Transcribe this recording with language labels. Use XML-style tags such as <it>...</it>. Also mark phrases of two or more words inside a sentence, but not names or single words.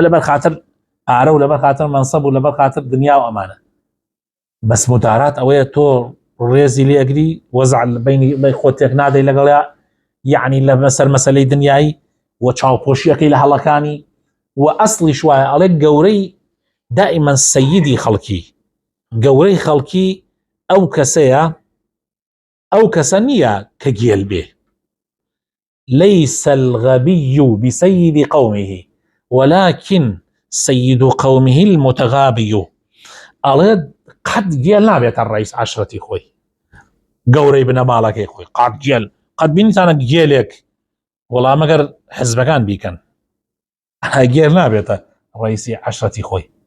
<ckb>لەبەر خاتر پارە و لەبەر خاتر مەنسەب و لەبەر خاتر دنیا و ئەمانە بەس مدارات ئەوەیە تۆ ڕێزی لێگری وەزع بینی خۆتێک نادەی لەگەڵیا یعنی لە سەر مەسەلەی دنیایی و چاوپۆشیەکەی لە هەڵەکانی و ئەسڵی شوایە ئەڵێ گەورەی دائما سەیدی خەڵکی گەورەی خەڵکی ئەو کەسەیە ئەو کەسە نییە کە گێل بێ</ckb> <ar>ليس الغبي بسيد قومه ولكن سيد قومه المتغابي</ar> <ckb>ئەڵێ قەت گێل نابێتە ڕئیس عەشرەتی خۆی گەورەی بنەماڵەکەی خۆی قەت بینیتانە گێلێک وەڵام ئەگەر حزبەکان بیکەن گێل نابێتە ڕئیسی عەشرەتی خۆی</ckb>